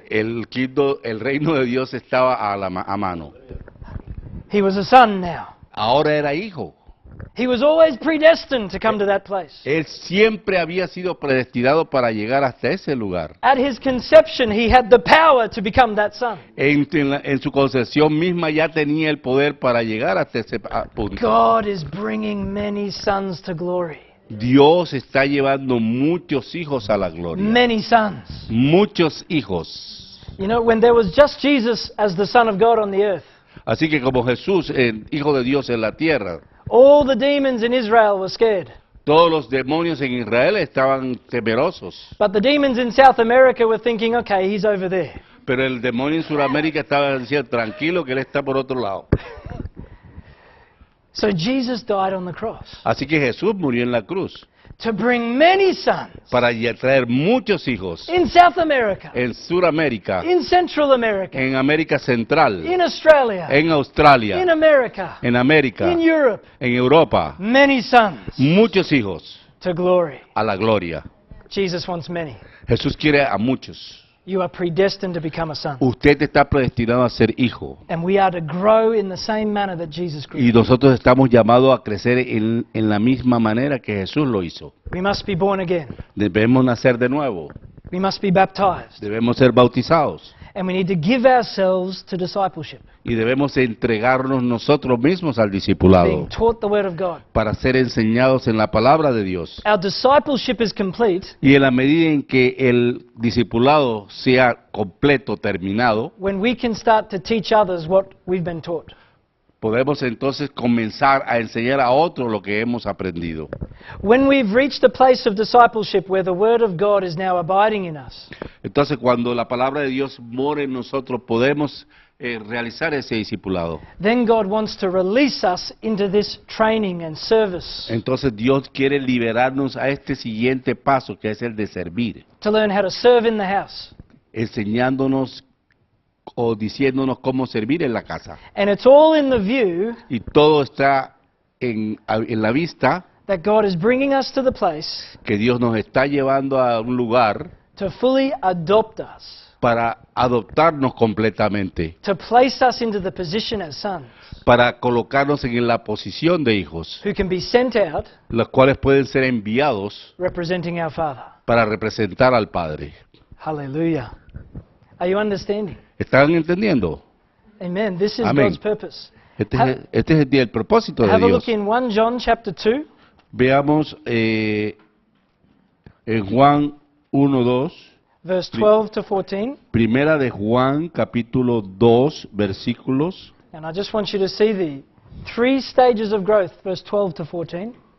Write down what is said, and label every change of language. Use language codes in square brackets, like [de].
[es] el reino de Dios estaba a mano. [en] He was a son now. [es] Ahora era hijo. [en] He was always predestined to come to that place. [es] Él siempre había sido predestinado para llegar hasta ese lugar. [en] At his conception, he had the power to become that son. [es] En su concepción misma ya tenía el poder para llegar hasta ese punto. [en] God is bringing many sons to glory. [es] Dios está llevando muchos hijos a la gloria. [en] Many sons. [es] Muchos hijos. [en] You know, when there was just Jesus as the Son of God on the earth, [es] Así que como Jesús, el Hijo de Dios en la tierra, [en] all the demons in Israel were scared. [es] todos los demonios en Israel estaban temerosos. [en] But the demons in South America were thinking, okay, he's over there. [es] Pero el demonio en Sudamérica estaba diciendo, tranquilo, que él está por otro lado. [en] So Jesus died on the cross [es] Así que Jesús murió en la cruz [en] to bring many sons [es] para traer muchos hijos [en] in South America, [es] en Sudamérica, [en] in Central America, [es] en América Central, [en] in Australia, [es] en Australia, [en] in America, [es] en América, [en] in Europe. [es] en Europa. [en] Many sons [es] Muchos hijos [en] to glory. [es] a la gloria. [en] Jesus wants many. [es] Jesús quiere a muchos. [en] You are predestined to become a son. [es] Usted está predestinado a ser hijo. [en] And we are to grow in the same manner that Jesus grew. [es] Y nosotros estamos llamados a crecer en la misma manera que Jesús lo hizo. [en] We must be born again. [es] Debemos nacer de nuevo. [en] We must be baptized. [es] Debemos ser bautizados. [en] And we need to give ourselves to discipleship, [es] Y debemos entregarnos nosotros mismos al discipulado [en] being taught the Word of God. [es] para ser enseñados en la palabra de Dios. [en] Our discipleship is complete [es] Y en la medida en que el discipulado sea completo, terminado, [en] when we can start to teach others what we've been taught. [es] podemos entonces comenzar a enseñar a otros lo que hemos aprendido. [en] When we've reached a place of discipleship where the Word of God is now abiding in us, [es] Entonces, cuando la palabra de Dios mora en nosotros, podemos realizar ese discipulado. [en] then God wants to release us into this training and service [es] Entonces, Dios quiere liberarnos a este siguiente paso, que es el de servir, [en] to learn how to serve in the house. [es] enseñándonos o diciéndonos cómo servir en la casa. [en] And it's all in the view [es] Y todo está en la vista [en] that God is bringing us to the place [es] que Dios nos está llevando a un lugar [en] to fully adopt us, [es] para adoptarnos completamente, [en] to place us into the position as sons, [es] para colocarnos en la posición de hijos, [en] who can be sent out [es] los cuales pueden ser enviados [en] representing our Father. [es] para representar al Padre. [en] Hallelujah. Are you understanding? [es] ¿Están entendiendo? [en] Amen. This is [es] Amén. [en] God's purpose. [es] Este es el propósito de [en] Have a [es] Dios. [en] look in 1 John chapter 2, [es] Veamos en Juan 1:2, [en] verse 12 to 14. [es] primera de Juan, capítulo 2, versículos. [en] And I just want you to see the 3 stages of growth, verse 12 to 14.